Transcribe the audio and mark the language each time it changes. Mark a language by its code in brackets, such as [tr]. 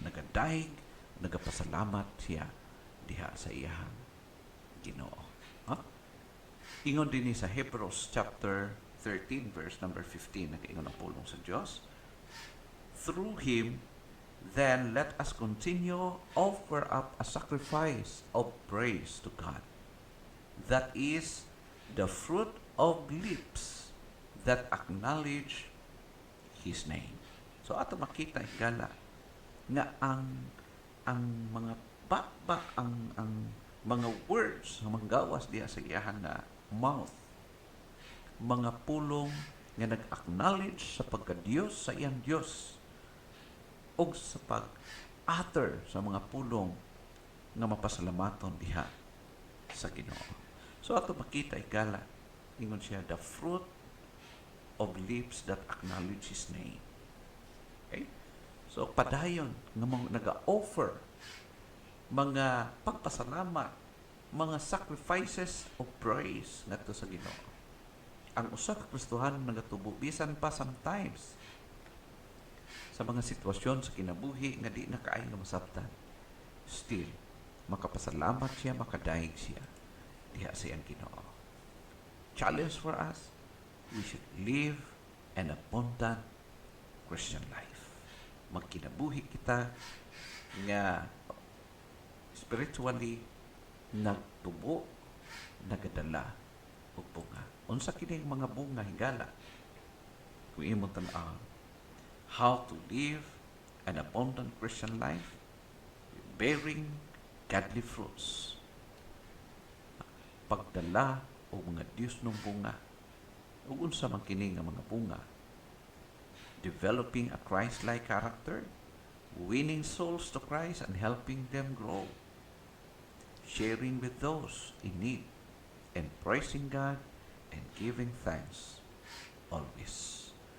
[ceb] Nagadayeg, nagapasalamat siya diha sa iyang Ginoo. Ingon din sa Hebrews chapter 13 verse number 15, nag-ingon ang pulong sa Dios. [en] Through Him, then let us continue offer up a sacrifice of praise to God. That is the fruit of lips that acknowledge His name. [ceb] So ato makita igala nga ang mga bakbak ang mga words nga manggawas diha sa iyahang mouth, mga pulong nga nag-acknowledge sa pagka-Diyos sa iyang Diyos o sa pag-utter sa mga pulong nga mapasalamaton diha sa Ginoo. So ato makita igala, ingon siya, [en] the fruit of lips that acknowledge His name. Okay? [ceb] So padayon nga naga-offer mga pagpasalamat, mga sacrifices of praise ngadto sa Ginoo. Ang usa ka Kristohanon nagatubo bisan pa sometimes sa mga sitwasyon sa kinabuhi nga di na kaayo nga masabtan, still makapasalamat siya, makadayeg siya diha sa iyang Ginoo. [en] Challenge for us, we should live an abundant Christian life. [ceb] Magkinabuhi kita nga spiritually nagtubo, nagadala og bunga. Unsa kini mga bunga higala? Kung imong tan-aw, [en] how to live an abundant Christian life, bearing godly fruits. [ceb] Pagdala o mga Diyos ng bunga. Ug unsa man kini nga mga bunga? [en] Developing a Christ-like character, winning souls to Christ and helping them grow, sharing with those in need, and praising God and giving thanks always.